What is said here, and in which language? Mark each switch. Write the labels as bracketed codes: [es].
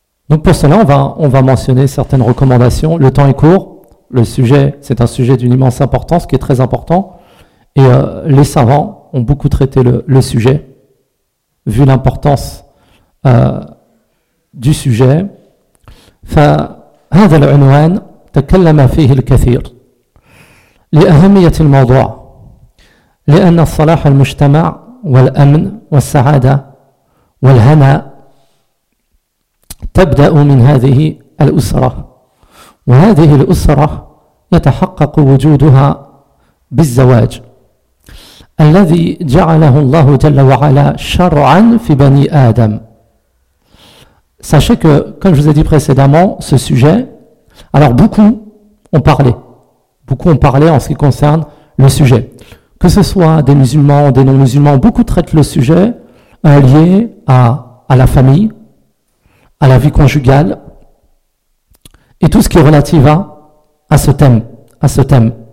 [fr] Donc pour cela, on va mentionner certaines recommandations. Le temps est court, c'est un sujet d'une immense importance, qui est très important, et les savants ont beaucoup traité le sujet, vu l'importance du sujet. [ar] فَهَذَا الْعُنْوَانَ تَكَلَّمَ فِيهِ الْكَثِيرُ لأهمية الموضوع، لأن صلاح المجتمع والأمن والسعادة والهناء تبدأ من هذه الأسرة، وهذه الأسرة يتحقق وجودها بالزواج الذي جعله الله جل وعلا شرعا في بني آدم. [fr] Sachez que, comme je vous ai dit précédemment, ce sujet, alors beaucoup ont parlé en ce qui concerne le sujet. Que ce soit des musulmans, des non-musulmans, beaucoup traitent le sujet lié à la famille, à la vie conjugale, et tout ce qui est relatif à ce thème.